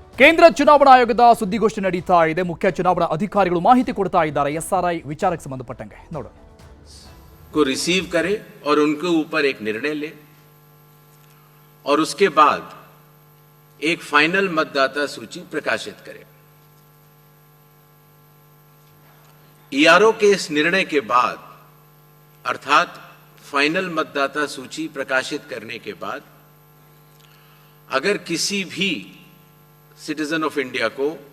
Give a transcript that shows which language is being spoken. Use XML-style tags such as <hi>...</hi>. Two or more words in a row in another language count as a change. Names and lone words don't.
<kn>ಕೇಂದ್ರ ಚುನಾವಣಾ ಆಯೋಗದ ಸುದ್ದಿಗೋಷ್ಠಿ ನಡೀತಾ ಇದೆ. ಮುಖ್ಯ ಚುನಾವಣಾ ಅಧಿಕಾರಿಗಳು ಮಾಹಿತಿ ಕೊಡ್ತಾ ಇದ್ದಾರೆ ಎಸ್ಆರ್ಐ ವಿಚಾರಕ್ಕೆ ಸಂಬಂಧಪಟ್ಟಂಗೆ. ನೋಡೋಣ.</kn> <hi>को रिसीव करे और उनके ऊपर एक निर्णय ले और उसके बाद एक फाइनल मतदाता सूची प्रकाशित करे। ईआरओ के इस निर्णय के बाद अर्थात फाइनल मतदाता सूची प्रकाशित करने के बाद अगर किसी भी</hi> <en>citizen of India</en> <hi>को</hi>